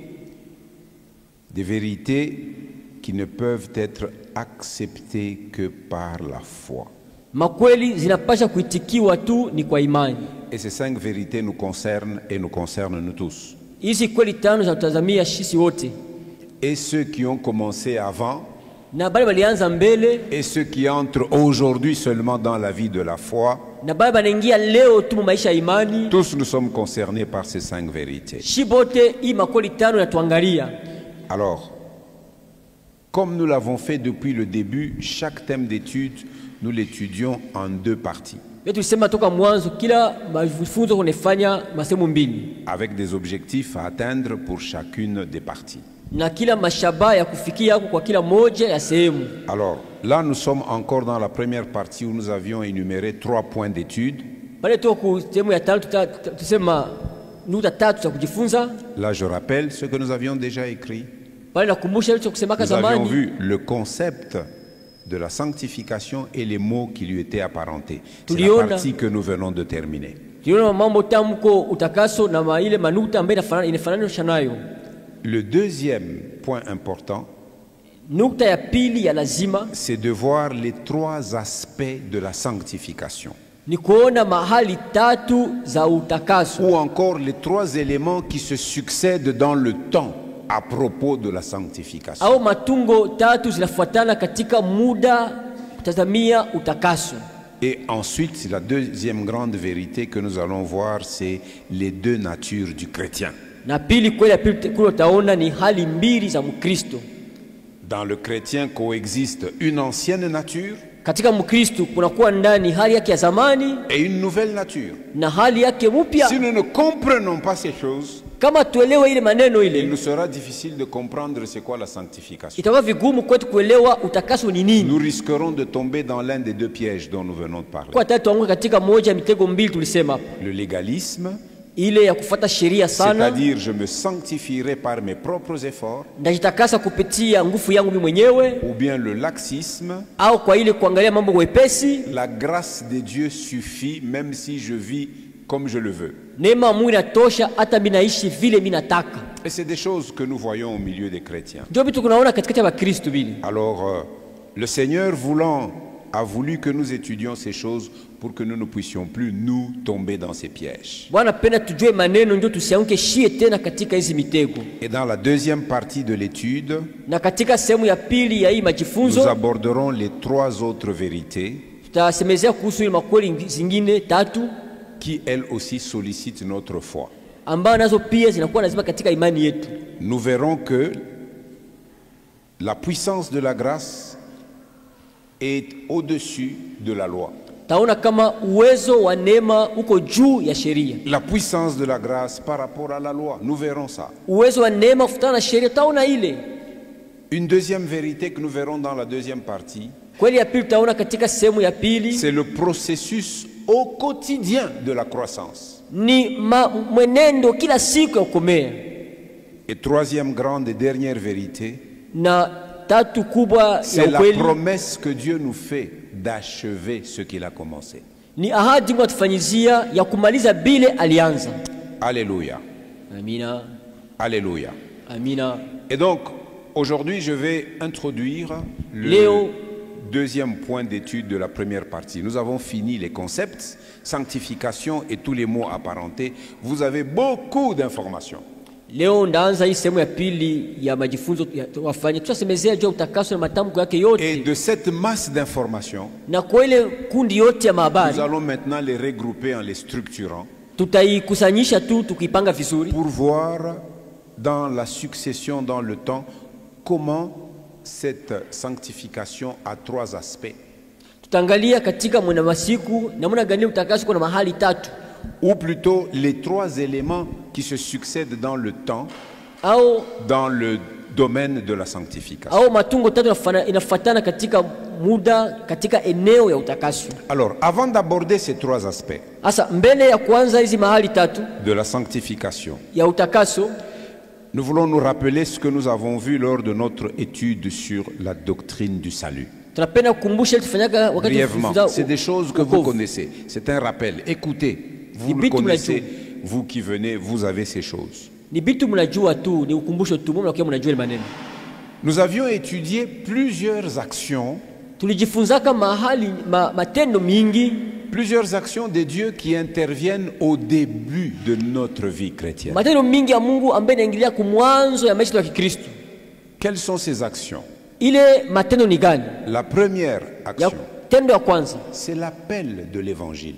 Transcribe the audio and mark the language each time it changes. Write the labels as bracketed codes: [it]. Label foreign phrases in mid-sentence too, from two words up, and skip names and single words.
[fr] Des vérités qui ne peuvent être acceptées que par la foi. [sw] Makweli zinapasha kuitikiwa tu ni kwa imani. [fr] Et ces 5 vérités nous concernent et nous concernent nous tous. [sw] Hizi kweli 5 za tutazamia sisi wote. [fr] Et ceux qui ont commencé avant, [sw] Na bale balianza mbele, [fr] et ceux qui entrent aujourd'hui seulement dans la vie de la foi, [sw] na bale banaingia leo tu maisha ya imani. [fr] tous nous sommes concernés par ces 5 vérités. [sw] Shibote hii makweli 5 yatuangalia. [fr] Alors, comme nous l'avons fait depuis le début, chaque thème d'étude, nous l'étudions en 2 parties. [sw] Tulisema toka mwanzo kila mafunzo kunafanya masemo mbili. [fr] Avec des objectifs à atteindre pour chacune des parties. [sw] Na kila mashaba ya kufikia kwa kila moja ya sehemu. [fr] Alors, là nous sommes encore dans la première partie où nous avions énuméré 3 points d'étude. [sw] Pale tu ku sehemu ya 5 tutasema nukta 3 za kujifunza. [fr] Là je rappelle ce que nous avions déjà écrit. [sw] Pale nakumbusha hicho kusemaka [fr] Nous avions [sw] zamani. [fr] vu le concept de la sanctification et les mots qui lui étaient apparentés. C'est la partie que nous venons de terminer. [sw] Tuliona mambo tamko utakaso na ile manuta ambayo inafanana nayo. [fr] Le deuxième point important, [sw] nukta ya pili ya lazima, [fr] c'est de voir les 3 aspects de la sanctification. [sw] Ni kuona mahali 3 za utakaso. [fr] Ou encore les 3 éléments qui se succèdent dans le temps à propos de la sanctification. [sw] Au matungo 3 zinafuatana katika muda kutazamia utakaso. [fr] Et ensuite, la deuxième grande vérité que nous allons voir, c'est les 2 natures du chrétien. [sw] Na pili kweli utaona ni hali mbili za Mkristo. [fr] Dans le chrétien coexiste une ancienne nature [sw] Katika Mkristo kunakuwa ndani hali yake ya zamani [fr] et une nouvelle nature. [sw] na hali yake mpya. [fr] Si nous ne comprenons pas ces choses, [sw] Kama tuelewe ile maneno [fr] il [sw] ile, [fr] nous sera difficile de comprendre c'est quoi la sanctification. [sw] itakuwa vigumu kwetu kuelewa utakaso ni nini. [fr] Nous risquerons de tomber dans l'un des 2 pièges dont nous venons de parler. [sw] Kwa tatu anguka katika moja ya mitego mbili tulisema hapo. [fr] Le légalisme, [sw] Ile ya kufuata sheria sana, [fr] c'est-à-dire je me sanctifierai par mes propres efforts, [sw] ndajitakasa kupitia nguvu yangu mimi mwenyewe, [fr] ou bien le laxisme, [sw] au kwa ile kuangalia mambo wepesi. [fr] la grâce de Dieu suffit même si je vis comme je le veux. [sw] Neema ya Mungu inatosha hata mimi naishi vile mimi nataka. [fr] Et c'est des choses que nous voyons au milieu des chrétiens. [sw] Ndio vitu kunaona katikati ya Wakristo vile. [fr] Alors, le Seigneur a voulu que nous étudions ces choses pour que nous ne puissions plus nous tomber dans ces pièges. [sw] Bwana penda tujue maneno ndio tusianguke shie tena katika hizi mitego. [fr] Et dans la deuxième partie de l'étude, [sw] Na katika sehemu ya pili ya hii [fr] nous [sw] majifunzo [fr] aborderons les 3 autres vérités [sw] tutasemezea kuhusu ile makweli zingine 3 [fr] qui, elles aussi, sollicitent notre foi. [sw] ambazo nazo pia zinakuwa lazima katika imani yetu. [fr] Nous verrons que la puissance de la grâce est au-dessus de la loi. [sw] Taona kama uwezo wa neema uko juu ya sheria. [fr] La puissance de la grâce par rapport à la loi, nous verrons ça. [sw] Uwezo wa neema kufuatana na sheria taona ile. [fr] Une deuxième vérité que nous verrons dans la deuxième partie, [sw] Kweli ya pili taona katika sehemu ya pili [fr] c'est le processus au quotidien de la croissance. [sw] ni mwenendo kila siku ya kukomea. [fr] Et troisième grande et dernière vérité, [sw] Na 3 kubwa [fr] c'est [sw] ya [fr] la [sw] ukweli [fr] promesse que Dieu nous fait d'achever ce qu'il a commencé. [sw] ni ahadi Mungu atufanyizia ya kumaliza bile alianza. [fr] Alléluia. [sw] Amina. [fr] Alléluia. [sw] Amina. [fr] Et donc, aujourd'hui, je vais introduire le [sw] Léo. [fr] deuxième point d'étude de la première partie. Nous avons fini les concepts, sanctification et tous les mots apparentés. Vous avez beaucoup d'informations. [sw] Leo ndaanza hii sehemu ya pili ya majifunzo wafanye. Tutasemezea juu utakaso na matamko yake yote. [fr] Et de cette masse d'informations, [sw] Na kwa ile kundi yote ya [fr] nous [sw] mahabari [fr] allons maintenant les regrouper en les structurant [sw] tutaikusanyisha tu tukipanga vizuri [fr] pour voir dans la succession, dans le temps, comment cette sanctification a 3 aspects. [sw] tutaangalia katika mwana masiku namna gani utakaso kuna mahali 3 [fr] ou plutôt les 3 éléments qui se succèdent dans le temps, [sw] au [fr] dans le domaine de la sanctification. [sw] au matungo tatu inafuatana katika muda, katika eneo ya utakaso. [fr] Alors, avant d'aborder ces trois aspects [sw] Sasa mbele ya kuanza hizi mahali tatu [fr] de la sanctification, [sw] ya utakaso, [fr] nous voulons nous rappeler ce que nous avons vu lors de notre étude sur la doctrine du salut. [sw] tunapenda kukumbusha tufanyaga wakati [fr] Brièvement, [sw] tunafunza [fr] c'est des choses que vous connaissez. C'est un rappel. Écoutez, vous le connaissez. Vous qui venez, vous avez ces choses. [sw] Ni bitu mnajua tu, ni ukumbusho tu, mbona mnakuwa mnajua ile maneno. [fr] Nous avions étudié plusieurs actions, [sw] Tulijifunzaka mahali matendo mingi, [fr] plusieurs actions de Dieu qui interviennent au début de notre vie chrétienne. [sw] matendo mingi ya Mungu ambaye inaingilia kumwanzo ya maisha ya Kikristo. [fr] Quelles sont ces actions? [sw] Ile matendo ni gani? [fr] La première [sw] Ya [fr] action, [sw] tendo ya kwanza [fr] c'est l'appel de l'évangile.